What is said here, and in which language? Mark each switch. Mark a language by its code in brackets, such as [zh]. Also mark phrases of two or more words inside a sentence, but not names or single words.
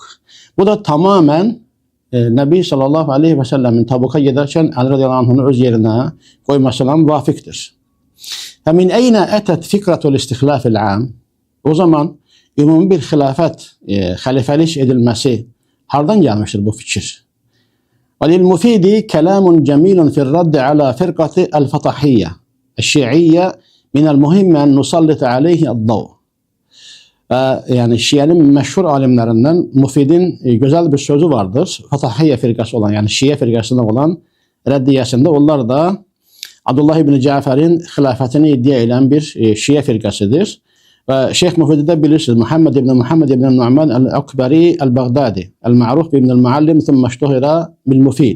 [tr] Bu da tamamen Nebi sallallahu aleyhi ve sellemin Tabuk'a giderken Ali radıyallahu anh'ını öz yerine koymasına muvafiktir. [ar] من أين أتت فكرة الاستخلاف العام? [tr] O zaman ümumi bir hilafet, halifelik edilmesi hardan gelmiştir bu fikir? [ar] وَلِلْمُفِيدِ كَلَامٌ جَمِيلٌ فِي الرَّدِّ عَلَى فِرْقَةِ الْفَطَحِيَّةِ الشِّيعِيَّةِ مِنَ الْمُهِمِّ أَنْ نُسَلِّتَ عَلَيْهِ الضَّوْءِ. [tr] Yani Şia'nın meşhur alimlerinden Mufid'in güzel bir sözü vardır. Fatahiyye firkası olan yani Şia firkasında olan reddiyesinde onlar da Abdullah ibn Cafer'in hilafetini iddia eden bir Şia firkasıdır. Ve Şeyh Mufid'i de bilirsiniz. Muhammed ibn Nu'man el-Akbari el-Baghdadi el-Ma'ruf ibn el-Muallim [ar] ثم اشتهر بالمفيد.